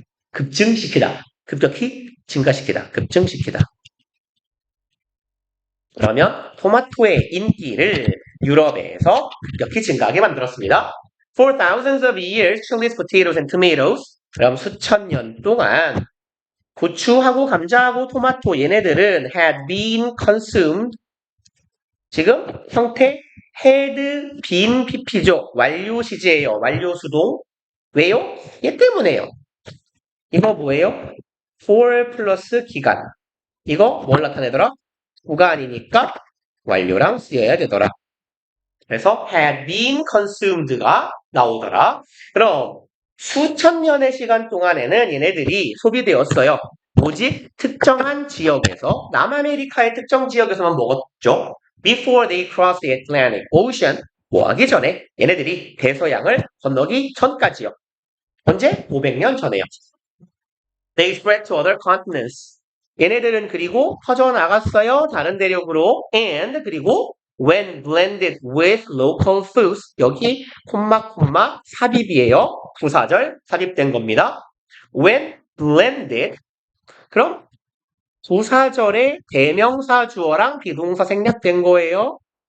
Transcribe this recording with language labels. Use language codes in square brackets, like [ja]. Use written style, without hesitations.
[ko] 급증시키다. 급격히 증가시키다. 급증시키다. 그러면 토마토의 인기를 유럽에서 급격히 증가하게 만들었습니다. [en] For thousands of years, chilies, potatoes, and tomatoes. [ko] 그럼 수천 년 동안 고추하고 감자하고 토마토 얘네들은 [en] had been consumed. [ko] 지금 형태 had been pp죠. 완료 시제예요. 완료 수동. 왜요? 얘 때문에요. 이거 뭐예요? for 플러스 기간. 이거 뭘 나타내더라? 구간이니까 완료랑 쓰여야 되더라. 그래서 had been consumed가 나오더라. 그럼 수천 년의 시간 동안에는 얘네들이 소비되었어요. 뭐지? 특정한 지역에서 남아메리카의 특정 지역에서만 먹었죠. [en] Before they crossed the Atlantic Ocean. [ko] 뭐 하기 전에 얘네들이 대서양을 건너기 전까지요. 언제? 500년 전에요. [en] They spread to other continents. [ko] 얘네들은 그리고 퍼져나갔어요. 다른 대륙으로. [en] And 그리고 when blended with local foods. [ko] 여기 콤마 삽입이에요. 부사절 삽입된 겁니다. [en] When blended. [ko] 그럼 부사절의 대명사 주어랑 비동사 생략된 거예요.